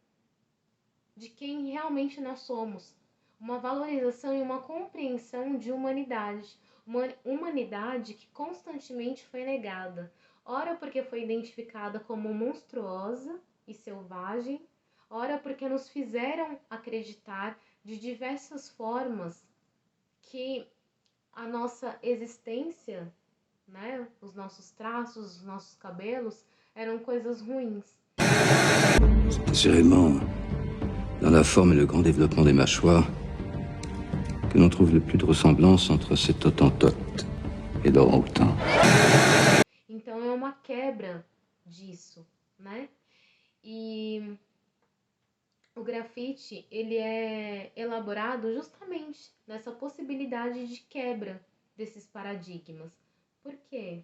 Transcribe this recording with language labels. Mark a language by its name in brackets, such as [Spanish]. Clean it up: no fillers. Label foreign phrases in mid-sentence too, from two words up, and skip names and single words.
[Portuguese] de quem realmente nós somos, uma valorização e uma compreensão de humanidade, uma humanidade que constantemente foi negada, ora porque foi identificada como monstruosa e selvagem, ora porque nos fizeram acreditar de diversas formas que a nossa existência, né, os nossos traços, os nossos cabelos, eram coisas ruins. [French] Assurément, dans la forme et le grand développement des mâchoires, que l'on trouve le plus de ressemblance entre cet Hottentote et l'orang-outan. [Portuguese] Então é uma quebra disso, né? E o grafite, ele é elaborado justamente nessa possibilidade de quebra desses paradigmas. Por quê?